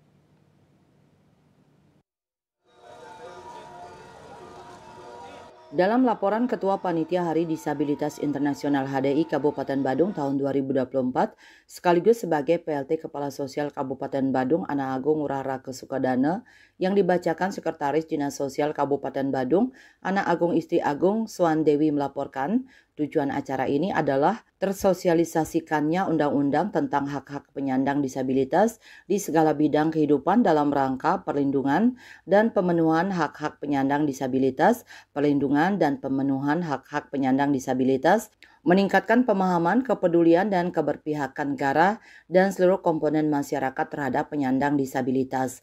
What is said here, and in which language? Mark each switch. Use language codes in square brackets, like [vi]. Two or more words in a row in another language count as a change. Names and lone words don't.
[id] Dalam laporan Ketua Panitia Hari Disabilitas Internasional HDI Kabupaten Badung tahun 2024, sekaligus sebagai PLT Kepala Sosial Kabupaten Badung Ana Agung Ngurah Rake Sukadana, yang dibacakan Sekretaris Dinas Sosial Kabupaten Badung, Ana Agung Istri Agung Swandewi melaporkan, tujuan acara ini adalah tersosialisasikannya undang-undang tentang hak-hak penyandang disabilitas di segala bidang kehidupan dalam rangka perlindungan dan pemenuhan hak-hak penyandang disabilitas, perlindungan dan pemenuhan hak-hak penyandang disabilitas, meningkatkan pemahaman, kepedulian, dan keberpihakan negara dan seluruh komponen masyarakat terhadap penyandang disabilitas.